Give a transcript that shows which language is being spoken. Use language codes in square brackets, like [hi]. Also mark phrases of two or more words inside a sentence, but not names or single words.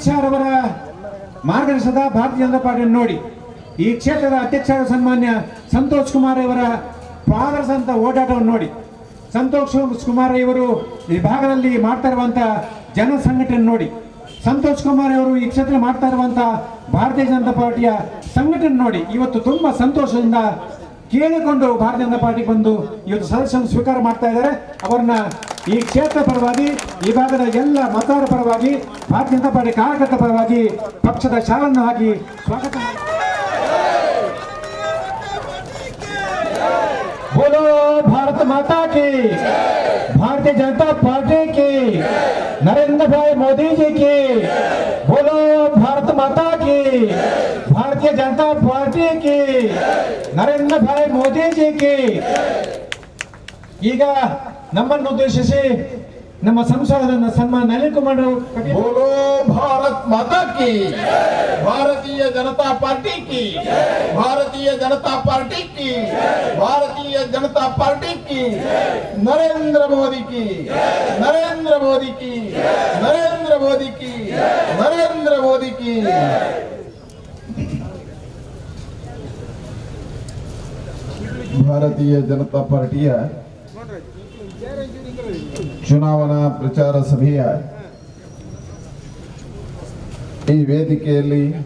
[kn] ಶಾ ಅವರ ಮಾರ್ಗದರ್ಶನದ ಭಾರತೀಯ ಜನತಾ ಪಾರ್ಟಿಯನ್ನು ನೋಡಿ, ಈ ಕ್ಷೇತ್ರದ ಅಧ್ಯಕ್ಷರಾದ ಸನ್ಮಾನ್ಯ ಸಂತೋಷ್ ಕುಮಾರ್ ಅವರ ಪಾದರಸಂತ ಓಡಾಟವನ್ನು ನೋಡಿ, ಸಂತೋಷ್ ಕುಮಾರ್ ಇವರು ಈ ಭಾಗದಲ್ಲಿ ಮಾಡ್ತಾ ಇರುವಂತಹ ಜನ ಸಂಘಟನೆ ನೋಡಿ, ಸಂತೋಷ್ ಕುಮಾರ್ ಅವರು ಈ ಕ್ಷೇತ್ರ ಮಾಡ್ತಾ ಇರುವಂತಹ ಭಾರತೀಯ ಜನತಾ ಪಾರ್ಟಿಯ ಸಂಘಟನೆ ನೋಡಿ ಇವತ್ತು ತುಂಬಾ ಸಂತೋಷದಿಂದ ಕೇಳಿಕೊಂಡು ಭಾರತೀಯ ಜನತಾ ಪಾರ್ಟಿಗೆ ಬಂದು ಇವತ್ತು ಸದಸ್ಯರನ್ನು ಸ್ವೀಕಾರ ಮಾಡ್ತಾ ಇದ್ದಾರೆ. ಅವರನ್ನ ಈ ಕ್ಷೇತ್ರ ಪರವಾಗಿ, ಈ ಭಾಗದ ಎಲ್ಲ ಮತದಾರರ ಪರವಾಗಿ, ಭಾರತೀಯ ಜನತಾ ಪಾರ್ಟಿ ಕಾರ್ಯಕರ್ತರ ಪರವಾಗಿ ಪಕ್ಷದ ಶಾಲನ್ನು ಹಾಕಿ ಸ್ವಾಗತ. [hi] बोलो भारत माता की, भारतीय जनता पार्टी की, नरेंद्र भाई मोदी जी की, बोलो भारत माता की, भारतीय जनता पार्टी की, नरेंद्र भाई मोदी जी की. [kn] ಈಗ ನಮ್ಮನ್ನು ಉದ್ದೇಶಿಸಿ ನಮ್ಮ ಸಂಸದ ಸನ್ಮಾನ ನಳಿನ್ ಕುಮಾರ್ [hi] बोलो भारत माता की, भारतीय जनता पार्टी की, भारतीय जनता पार्टी की, भारतीय जनता पार्टी की, नरेंद्र मोदी की, नरेंद्र मोदी की, नरेंद्र मोदी की, नरेंद्र मोदी की. [kn] ಭಾರತೀಯ ಜನತಾ ಪಾರ್ಟಿಯ ಚುನಾವಣಾ ಪ್ರಚಾರ ಸಭೆಯ ಈ ವೇದಿಕೆಯಲ್ಲಿ